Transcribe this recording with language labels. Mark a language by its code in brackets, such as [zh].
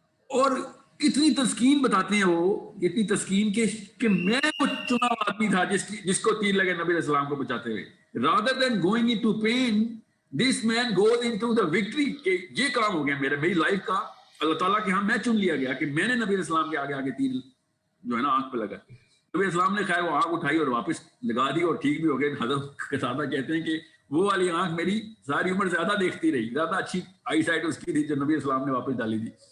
[ur] اور کتنی تسکین بتاتے ہیں وہ, اتنی تسکین کہ میں وہ چنا آدمی تھا جس کو تیر لگے نبی علیہ السلام کو بچاتے ہوئے. [en] rather than going into pain this man goes into the victory. [ur] کہ یہ کام ہو گیا میری لائف کا, اللہ تعالیٰ کے ہاں میں چن لیا گیا کہ میں نے نبی علیہ السلام کے آگے تیر جو ہے نا آنکھ پہ لگا. نبی علیہ السلام نے خیر وہ آنکھ اٹھائی اور واپس لگا دی اور ٹھیک بھی ہو گئے. حضرت قتادہ کہتے ہیں کہ وہ والی آنکھ میری ساری عمر زیادہ دیکھتی رہی, زیادہ اچھی آئی سائٹ اس کی تھی جو نبی علیہ السلام نے واپس ڈالی تھی.